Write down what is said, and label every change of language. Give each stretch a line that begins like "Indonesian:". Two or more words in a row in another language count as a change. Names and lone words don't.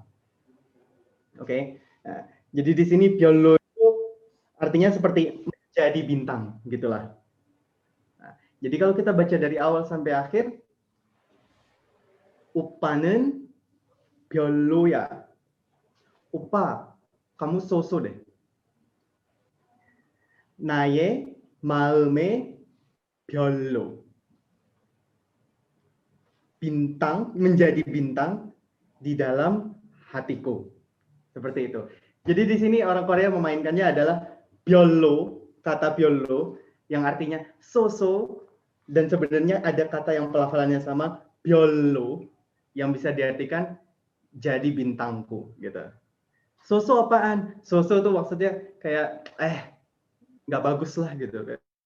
Indonesian: Oke. Nah, jadi di sini byollo itu artinya seperti menjadi bintang, gitulah. Nah, jadi kalau kita baca dari awal sampai akhir,
Korean: Uppa는 별로야.
Indonesian: Uppa, kamu so-so deh.
Korean: 나의 마음에 별로.
Indonesian: Bintang, menjadi bintang di dalam hatiku. Seperti itu. Jadi di sini orang Korea memainkannya adalah byollo, kata byollo yang artinya so-so, dan sebenarnya ada kata yang pelafalannya sama, byollo, yang bisa diartikan jadi bintangku gitu. So-so apaan? So-so tuh maksudnya kayak nggak bagus lah gitu.